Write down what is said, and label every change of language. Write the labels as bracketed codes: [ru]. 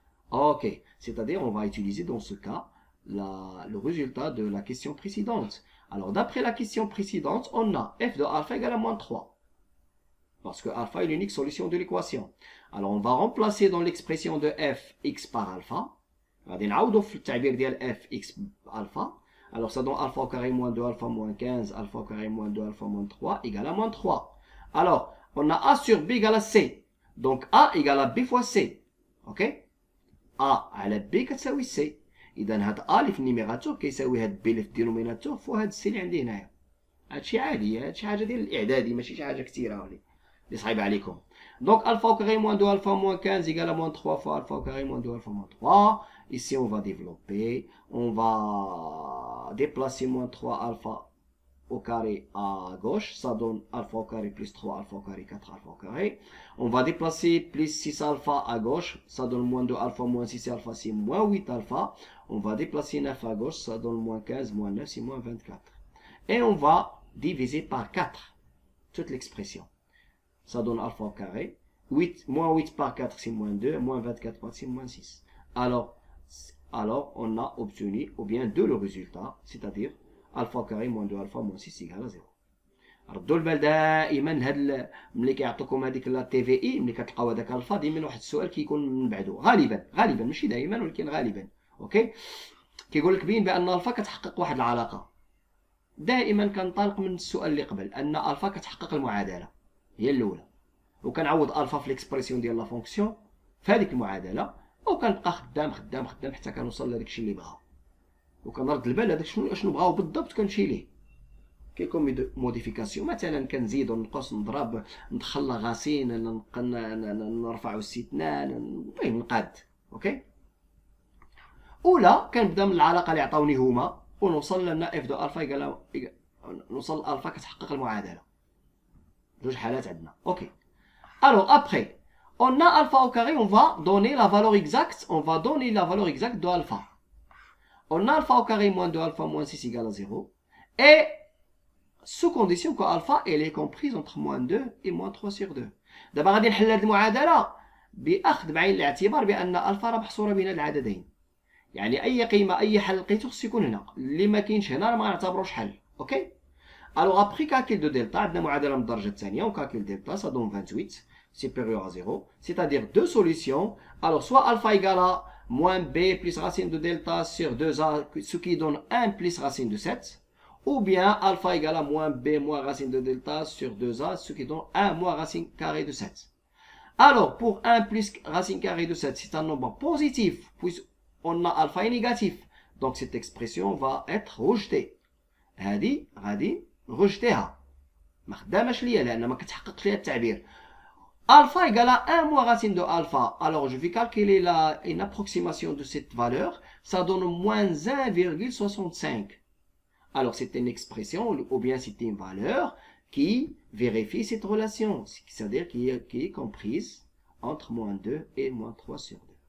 [fr] Ok, c'est-à-dire on va utiliser dans ce cas le résultat de la question précédente. Alors d'après la question précédente, on a f de alpha égale à moins 3. Parce que alpha est l'unique solution de l'équation. Alors on va remplacer dans l'expression de f x par alpha. [ar] غادي نعوضوا في التعبير ديال f x alpha. [fr] Alors ça donne alpha au carré moins 2 alpha moins 15, alpha au carré moins 2 alpha moins 3 égale à moins 3. Alors on a a sur b égale à c. Donc a égale à b fois c. Ok. [ar] a على b كتساوي c. اذا هاد a اللي في النيميراتور كيساوي هاد b اللي في الدينوميناتور فوق هاد c اللي عندي هنايا. هادشي عادي، هادشي حاجه ديال الاعدادي ماشي شي حاجه كثيره اللي صعيبه عليكم. [fr] Donc alpha au carré moins 2 alpha moins 15 égale à moins 3 fois alpha au carré moins 2 alpha moins 3. Ici on va développer, on va déplacer moins 3 alpha au carré à gauche, ça donne alpha au carré plus 3 alpha au carré 4 alpha au carré. On va déplacer plus 6 alpha à gauche, ça donne moins 2 alpha moins 6 alpha c'est moins 8 alpha. On va déplacer 9 à gauche, ça donne moins 15 moins 9 c'est moins 24. Et on va diviser par 4 toute l'expression. Ça donne alpha au carré. 8, moins 8 par 4, c'est moins 2. Moins 24 par 4, c'est moins 6. Alors, on a obtenu, ou bien de le résultat, c'est-à-dire alpha au carré moins 2 alpha moins 6 égale à 0. [ar] ردوا البال دائما هاد ملي كيعطوكم هذيك لا تي في اي، ملي كتلقاو هذاك الفا ديما واحد السؤال كيكون من بعدو غالبا ماشي دائما ولكن غالبا. اوكي. كيقول لك بين بان الفا كتحقق واحد العلاقه. دائما كنطلق من السؤال اللي قبل ان الفا كتحقق المعادله هي الاولى، وكنعوض الفا في ليكسبرسيون ديال لا فونكسيون في هذيك المعادله، وكنبقى خدام حتى كنوصل لهداك الشيء اللي بغا، وكنرد البال هذاك شنو بغاو بالضبط كنمشي ليه. كيكون موديفيكاسيون مثلا كنزيد ونقص نضرب ندخل لاغاسين نرفعوا الستنان المهم نقاد. اوكي. اولا كنبدا من العلاقه اللي عطاوني هما ونوصل لنا f [fr] de alpha égale [ar] نوصل alpha كتحقق المعادلة. جوج حالات عندنا. OK. [fr] Alors après, on a alpha au carré, on va donner la valeur exacte, de alpha. On a alpha au carré moins 2 alpha moins 6 égale à 0. Et sous condition que alpha elle est comprise entre moins 2 et moins 3 sur 2. [ar] دابا غادي نحل هذه المعادلة بأخذ بعين الاعتبار بأن الفا راه محصورة بين العددين. يعني أي قيمة أي حل لقيتو خصو يكون هنا، اللي ما كاينش هنا راه ما نعتبروش حل. أوكي. [fr] Alors après calcul de delta [ar] عندنا معادلة من الدرجة الثانية [fr] و calcul delta ça donne 28 supérieur à 0, c'est-à-dire deux solutions. Alors soit alpha égale à moins b plus racine de delta sur 2a, ce qui donne 1 plus racine de 7, ou bien alpha égale à moins b moins racine de delta sur 2a, ce qui donne 1 moins racine carrée de 7. Alors pour 1 plus racine carrée de 7, c'est un nombre positif, puisqu'on a alpha est négatif, donc cette expression va être rejetée. [ar] هذه غادي نرجتيها ما خداماش ليا لان ما كتحققش ليا التعبير. [fr] Alpha égale à 1 moins racine de alpha. Alors je vais calculer une approximation de cette valeur. Ça donne moins 1,65. Alors c'est une expression ou bien c'est une valeur qui vérifie cette relation. C'est-à-dire qui est comprise entre moins 2 et moins 3 sur 2.